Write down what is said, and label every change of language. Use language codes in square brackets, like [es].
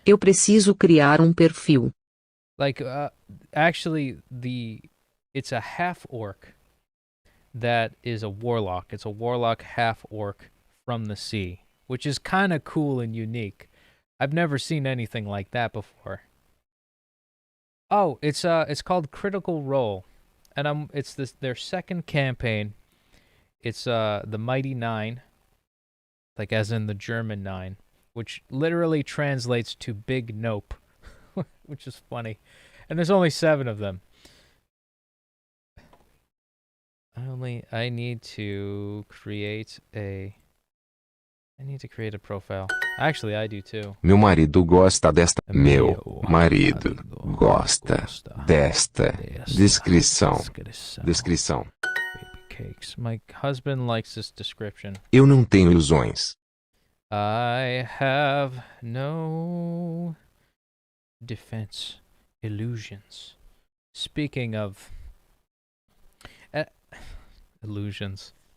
[pt] Eu preciso criar perfil. [en] Like, actually, it's a half-orc that is a warlock. It's a warlock half-orc from the sea, which is kind of cool and unique. I've never seen anything like that before. Oh, it's called Critical Role, and it's their second campaign. It's the Mighty Nine, like as in the German 9, which literally translates to Big Nope, which is funny. And there's only 7 of them. I need to create a profile. Actually, I do too. [pt] Meu marido gosta desta. Meu marido gosta desta descrição. Descrição. [en] Baby cakes. My husband likes this description. [pt] Eu não tenho ilusões. [en] I have no defense illusions. Speaking of illusions.